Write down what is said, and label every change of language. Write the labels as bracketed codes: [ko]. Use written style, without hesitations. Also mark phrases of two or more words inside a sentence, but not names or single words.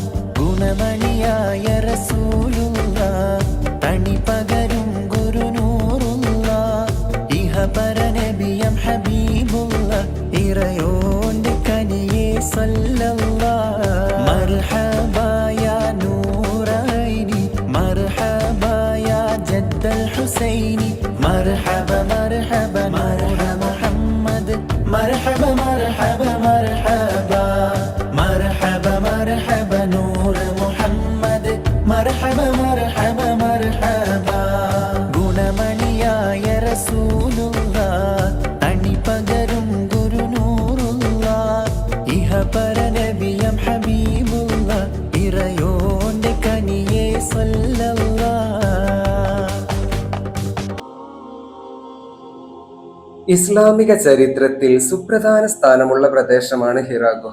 [ml] ഗുണമണിയായ റസൂലുള്ള തണി പകരും ഗുരുനൂറുള്ള ഇഹപരനബിയം ഹബീബുള്ള ഇറയോന്റെ കനിയെ സ്വല്ലല്ലാഹ്. [ar] മർഹബാ الحسيني مرحبا مرحبا نور محمد مرحبا مرحبا مرحبا مرحبا مرحبا نور محمد مرحبا مرحبا مرحبا [ml] ഗുണമണിയായ റസൂലുള്ള തണി പകരും ഗുരുനൂറുള്ള ഇഹപരനബിയം ഹബീബുള്ള ഇറയോന്റെ കനിയെ സ്വല്ലല്ലാഹ്. ഇസ്ലാമിക ചരിത്രത്തിൽ സുപ്രധാന സ്ഥാനമുള്ള പ്രദേശമാണ് ഹിറാ ഗുഹ.